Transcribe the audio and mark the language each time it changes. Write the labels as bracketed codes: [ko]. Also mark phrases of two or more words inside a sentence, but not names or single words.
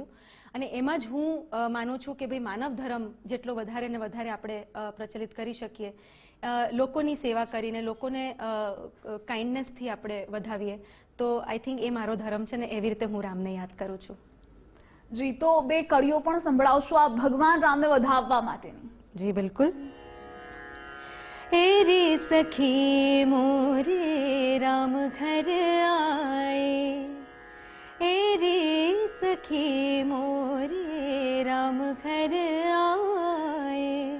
[gu] અને એમાં જ હું માનું છું કે ભાઈ માનવ ધર્મ જેટલો વધારે ને વધારે આપણે પ્રચલિત કરી શકીએ, લોકોની સેવા કરીને લોકોને કાઇન્ડનેસથી આપણે વધાવીએ, તો [en] I think [gu] એ મારો ધર્મ છે ને એવી રીતે હું રામને યાદ કરું છું. જી, તો બે કડીઓ પણ સંભળાવશો આ ભગવાન રામને વધાવવા માટેની? [hi] जी बिल्कुल. एरी सखी मोरे राम घर आए, एरी सखी मोरे राम घर आए,